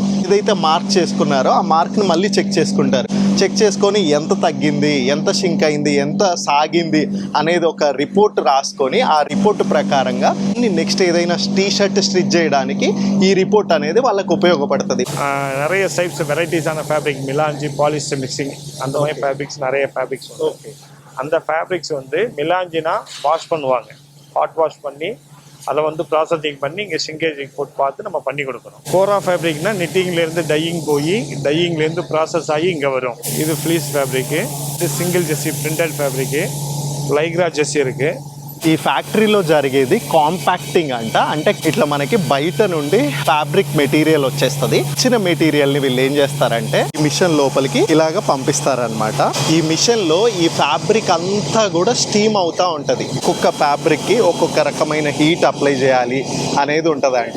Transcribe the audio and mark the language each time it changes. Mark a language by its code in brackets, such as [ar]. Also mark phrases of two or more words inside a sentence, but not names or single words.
[te] ఏదైతే మార్క్ చేసుకున్నారో ఆ మార్క్ ని మళ్ళీ చెక్ చేసుకుంటారు. చెక్ చేసుకొని ఎంత తగ్గింది, ఎంత షింక్ అయింది, ఎంత సాగింది అనేది ఒక రిపోర్ట్ రాసుకొని ఆ రిపోర్ట్ ప్రకారంగా నెక్స్ట్ ఏదైనా [en] T-shirt stitch [te] చేయడానికి ఈ రిపోర్ట్ అనేది వాళ్ళకి ఉపయోగపడుతుంది. [ta] நிறைய டைப்ஸ் வெரைட்டிஸான [en] fabric, melange, polyester mixing, [ta] அந்த மாதிரி ஃபேப்ரிக்ஸ் நிறைய ஃபேப்ரிக்ஸ். ஓகே, அந்த ஃபேப்ரிக்ஸ் வந்து மிலாஞ்சினா வாஷ் பண்ணுவாங்க, [en] hot wash [ta] பண்ணி அதை வந்து ப்ராசஸிங் பண்ணி இங்கே சிங்கேஜிங் போட்டு பார்த்து நம்ம பண்ணி கொடுக்கணும். கோரா ஃபேப்ரிக்னா நிட்டிங்லேருந்து டையிங் போய் டையிங்லேருந்து ப்ராசஸ் ஆகி இங்கே வரும். இது [en] fleece fabric, [ta] இது [en] single jersey printed fabric, Lycra jersey [ta] இருக்குது. [te] ఈ ఫ్యాక్టరీలో జరిగేది కాంపాక్టింగ్ అంట. అంటే ఇట్లా మనకి బయట నుండి [en] fabric material [te] వచ్చేస్తుంది. ఇచ్చిన మెటీరియల్ ని వీళ్ళు ఏం చేస్తారంటే ఈ మిషన్ లోపలికి ఇలాగ పంపిస్తారనమాట. ఈ మిషన్ లో ఈ ఫ్యాబ్రిక్ అంతా కూడా స్టీమ్ అవుతా ఉంటది. ఒక్కొక్క ఫ్యాబ్రిక్ కి ఒక్కొక్క రకమైన [en] heat apply [te] చేయాలి అనేది ఉంటదంట.